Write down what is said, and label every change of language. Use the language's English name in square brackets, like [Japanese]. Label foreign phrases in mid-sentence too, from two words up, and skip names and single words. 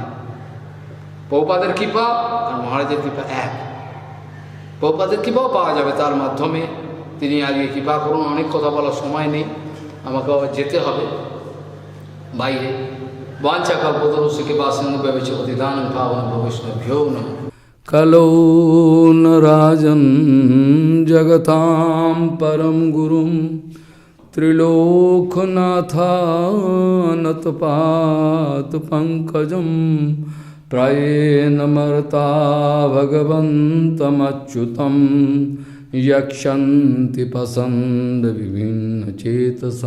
[Bangla] প্রভুপাদের কৃপা আর মহারাজের কৃপা এক। প্রভুপাদের কৃপাও পাওয়া যাবে তার মাধ্যমে। তিনি আজকে কৃপা করুন, অনেক কথা বলার সময় নেই, আমাকে আবার যেতে হবে বাইরে। [Sanskrit] বাঞ্ছা কল্পতরুস্য কৃপাসিন্ধু ভ্যবচ পতিতানাং পাবনেভ্যো বৈষ্ণবেভ্যো নমঃ। কলৌ ন রাজন জগতাং পরম গুরুম ত্রিলোকনাথানত পাত পঙ্কজম প্রায়েণ মর্তা ভগবন্তমচ্যুতম যক্ষন্তি পসন্দ বিভিন্ন চেতসা।